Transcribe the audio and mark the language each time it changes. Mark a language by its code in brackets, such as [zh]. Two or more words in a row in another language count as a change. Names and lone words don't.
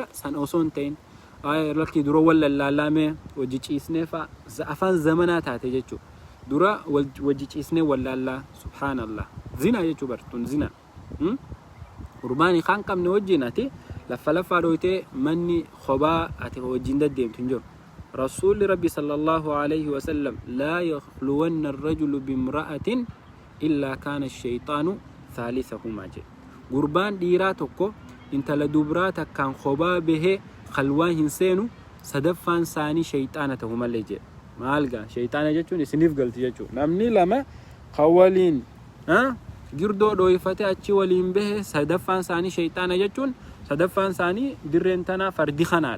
[om] San osoo hin ta'in lakki dura wallaallamee wajji ciisnee fa afaan zamanaa taate jechuudha. Dura wajji ciisnee wallaallaa subhanallah zina jechuu bartuun zina urbaanii kan qabne wajjin ati laffaa dhoytee manni khobaa ati wajjin daddeemtu hin jiru. Rasuulli rabbi [ar] صلى الله عليه وسلم لا يخلون الرجل بامرأة إلا كان الشيطان ثالثهما [om] jedhe. Gurbaan dhiiraa tokko intala dubraa takkaan khobaa bahee khalwaa hin seenu sadaffaan saanii shayxaana ta'u malee jedhe. Maal gaa shayxaana jechuun isiniif galti jechuudha. Namni lama khawaliin girdoo dhoyfate achi waliin bahe sadaffaan saanii shayxaana jechuun sadaffaan saanii dirreen tanaa fardi kanaadha.